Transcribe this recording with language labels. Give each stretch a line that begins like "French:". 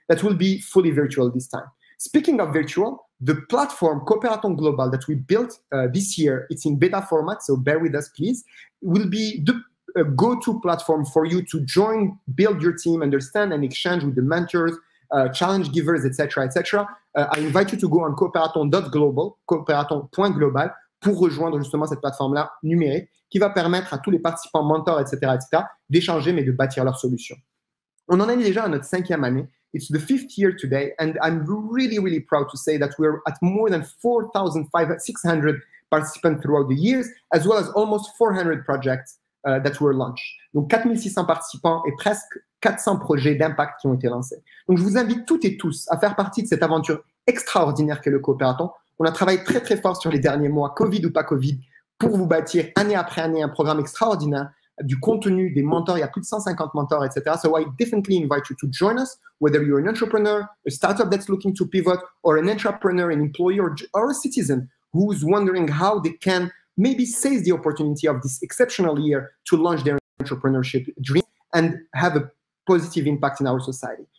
English: That will be fully virtual this time. Speaking of virtual, the platform Cooperathon Global that we built this year, it's in beta format, so bear with us, please, will be the go-to platform for you to join, build your team, understand and exchange with the mentors, challenge givers, etc., etc. I invite you to go on cooperathon.global, cooperathon.global,
French: pour rejoindre justement cette plateforme-là numérique qui va permettre à tous les participants, mentors, etc., d'échanger, mais de bâtir leurs solutions. On en est déjà à notre 5e année.
English: It's the 5th year today, and I'm really, really proud to say that we're at more than 4,600 participants throughout the years, as well as almost 400 projects that were launched.
French: Donc, 4600 participants et presque 400 projets d'impact qui ont été lancés. Donc, je vous invite toutes et tous à faire partie de cette aventure extraordinaire qu'est le Cooperathon. On a travaillé très, très fort sur les derniers mois, Covid ou pas Covid, pour vous bâtir année après année un programme extraordinaire, du contenu, des mentors. Il y a plus de 150 mentors, etc.
English: So I definitely invite you to join us, whether you're an entrepreneur, a startup that's looking to pivot, or an entrepreneur, an employee, or a citizen who's wondering how they can maybe seize the opportunity of this exceptional year to launch their entrepreneurship dream and have a positive impact in our society.